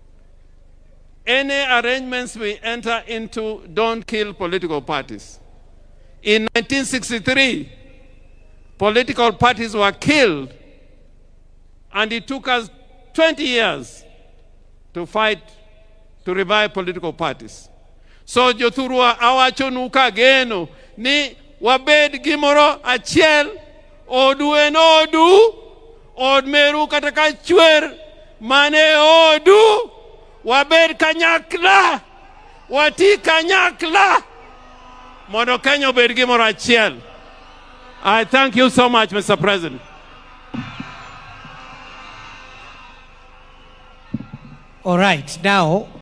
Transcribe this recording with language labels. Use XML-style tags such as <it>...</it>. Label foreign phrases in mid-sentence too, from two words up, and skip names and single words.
<en>Any arrangements we enter into, don't kill political parties. In 1963, political parties were killed, and it took us 20 years to fight to revive political parties.</en> <luo>So jothurwa awacho nuka geno ni wabed gimoro achiel, odu en odu, od meru kata ka chwer mane odu, wabed kanyakla, wati kanyakla, mondo Kenya obed gimoro achiel.</luo> <en>I thank you so much, Mr. President. All right, now</en>